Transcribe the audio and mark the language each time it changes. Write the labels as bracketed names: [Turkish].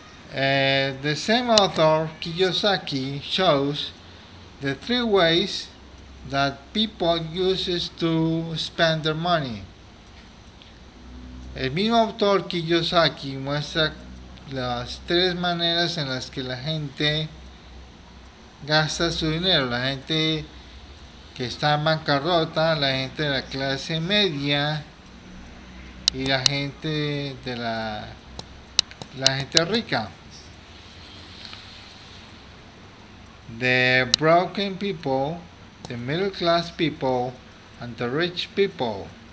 [English] The same author, Kiyosaki, shows the 3 ways that people use to spend their money. [Spanish] El mismo autor Kiyosaki muestra las tres maneras en las que la gente gasta su dinero. La gente que está en bancarrota, la gente de la clase media y la gente de la gente rica. [English] The broken people, the middle class people, and the rich people.